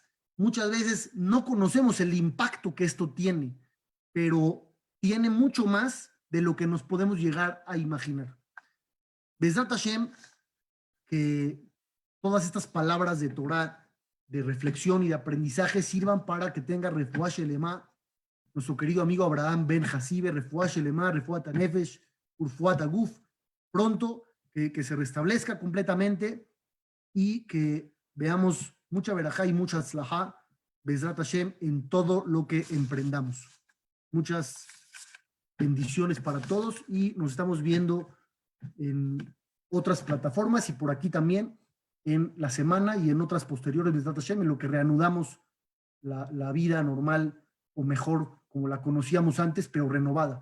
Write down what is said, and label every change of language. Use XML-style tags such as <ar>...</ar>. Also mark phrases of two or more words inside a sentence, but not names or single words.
<es>Muchas veces no conocemos el impacto que esto tiene, pero tiene mucho más de lo que nos podemos llegar a imaginar.</es> <he>בעזרת השם,</he> <es>que todas estas palabras de Torah, de reflexión y de aprendizaje sirvan para que tenga</es> <he>רפואה שלמה</he> <es>nuestro querido amigo Abraham Ben Hasibe,</es> <he>רפואה שלמה רפואת הנפש ורפואת הגוף,</he> <es>pronto que se restablezca completamente y que veamos mucha verajá y mucha tzlajá,</es> <he>בעזרת השם,</he> <es>en todo lo que emprendamos. Muchas bendiciones para todos y nos estamos viendo en otras plataformas y por aquí también en la semana y en otras posteriores</es> <he>בעזרת השם,</he> <es>en lo que reanudamos la vida normal o mejor como la conocíamos antes, pero renovada.</es>